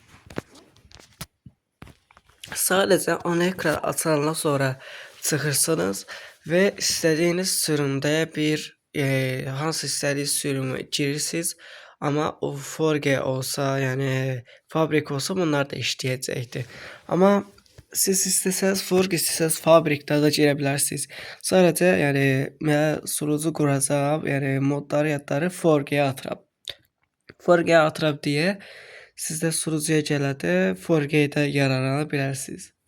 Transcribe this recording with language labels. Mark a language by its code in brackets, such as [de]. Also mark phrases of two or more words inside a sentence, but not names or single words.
[tr] Sadece ana ekran [az] açılandan sonra çıxırsınız [tr] ve istediğiniz sürümde bir hansı istediğiniz sürümü girirsiniz. [az] Ama o Forge olsa, yani fabrik olsa bunlar da işləyəcəkdir. Ama siz istəsəz Forge, istəsəz fabrikdə də girə bilərsiniz. Sadəcə yəni mən sunucu quracağam, yəni modları yadları Forge'yə atıram. Forge'yə atıram deyə siz də sunucuya gələndə Forge'də yararlana bilərsiniz.